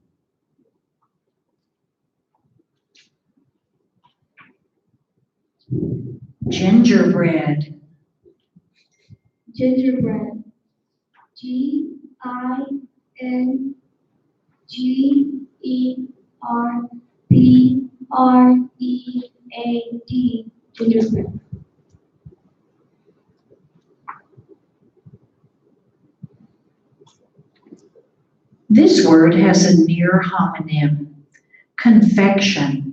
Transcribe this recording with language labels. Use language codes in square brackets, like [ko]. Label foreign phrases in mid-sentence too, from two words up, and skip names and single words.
[en] gingerbread, Gingerbread. G-I-N-G-E-R-B-R-E-A-D, gingerbread. this word has a near homonym, confection.